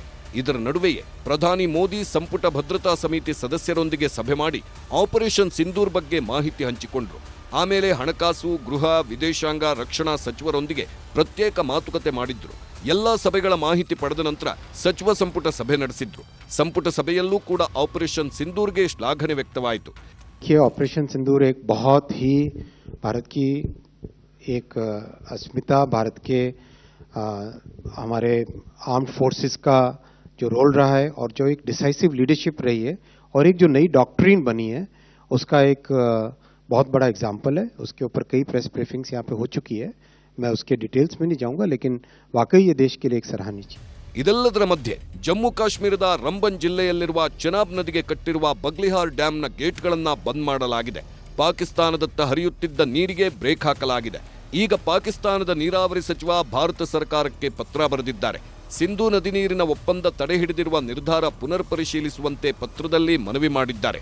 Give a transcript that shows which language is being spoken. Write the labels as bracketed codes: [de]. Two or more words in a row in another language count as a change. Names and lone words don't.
[kn] ಇದರ ನಡುವೆಯೇ ಪ್ರಧಾನಿ ಮೋದಿ ಸಂಪುಟ ಭದ್ರತಾ ಸಮಿತಿ ಸದಸ್ಯರೊಂದಿಗೆ ಸಭೆ ಮಾಡಿ ಆಪರೇಷನ್ ಸಿಂಧೂರ್ ಬಗ್ಗೆ ಮಾಹಿತಿ ಹಂಚಿಕೊಂಡ್ರು. ಆಮೇಲೆ ಹಣಕಾಸು, ಗೃಹ, ವಿದೇಶಾಂಗ, ರಕ್ಷಣಾ ಸಚಿವರೊಂದಿಗೆ ಪ್ರತ್ಯೇಕ ಮಾತುಕತೆ ಮಾಡಿದ್ರು. ಎಲ್ಲಾ ಸಭೆಗಳ ಮಾಹಿತಿ ಪಡೆದ ನಂತರ ಸಚಿವ ಸಂಪುಟ ಸಭೆ ನಡೆಸಿದ್ರು. ಸಂಪುಟ ಸಭೆಯಲ್ಲೂ ಕೂಡ ಆಪರೇಷನ್ ಸಿಂಧೂರ್ಗೆ ಶ್ಲಾಘನೆ ವ್ಯಕ್ತವಾಯಿತು. [hi] ऑपरेशन सिंदूर एक बहुत ही भारत की एक अस्मिता, भारत के हमारे [en] armed forces [hi] का जो रोल रहा है और जो एक [en] decisive leadership [hi] रही है और एक जो नई डॉक्ट्रिन बनी है उसका एक बहुत बड़ा एग्जाम्पल है। उसके ऊपर कई [en] press briefings [hi] यहाँ पे हो चुकी है, मैं उसके डिटेल्स में नहीं जाऊंगा, लेकिन वाकई ये देश के लिए एक सराहनीय चीज। [kn] ಇದೆಲ್ಲದರ ಮಧ್ಯೆ ಜಮ್ಮು ಕಾಶ್ಮೀರದ ರಂಬನ್ ಜಿಲ್ಲೆಯಲ್ಲಿರುವ ಚೆನಾಬ್ ನದಿಗೆ ಕಟ್ಟಿರುವ ಬಗ್ಲಿಹಾರ್ ಡ್ಯಾಂನ ಗೇಟ್ಗಳನ್ನು ಬಂದ್ ಮಾಡಲಾಗಿದೆ. ಪಾಕಿಸ್ತಾನದತ್ತ ಹರಿಯುತ್ತಿದ್ದ ನೀರಿಗೆ ಬ್ರೇಕ್ ಹಾಕಲಾಗಿದೆ. ಈಗ ಪಾಕಿಸ್ತಾನದ ನೀರಾವರಿ ಸಚಿವ ಭಾರತ ಸರ್ಕಾರಕ್ಕೆ ಪತ್ರ ಬರೆದಿದ್ದಾರೆ. ಸಿಂಧೂ ನದಿ ನೀರಿನ ಒಪ್ಪಂದ ತಡೆ ಹಿಡಿದಿರುವ ನಿರ್ಧಾರ ಪುನರ್ ಪರಿಶೀಲಿಸುವಂತೆ ಪತ್ರದಲ್ಲಿ ಮನವಿ ಮಾಡಿದ್ದಾರೆ.